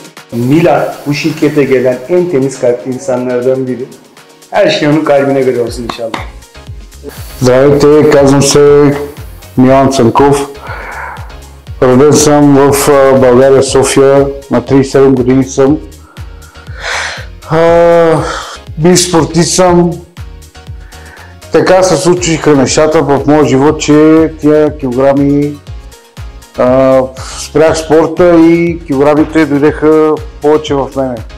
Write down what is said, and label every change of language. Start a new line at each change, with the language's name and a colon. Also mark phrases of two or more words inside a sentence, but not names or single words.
Turkish: Milat bu şirkete gelen en temiz kalpli insanlardan biri. Her şey onun kalbine göre olsun inşallah.
Bulgarian: Здравейте, казвам се Милан Цанков. Роден съм в България, София. На 37 години съм. Бив спортист съм. Така се случиха нещата в моя живот, че тия килограми спрях спорта и килограмите дойдеха повече в мене.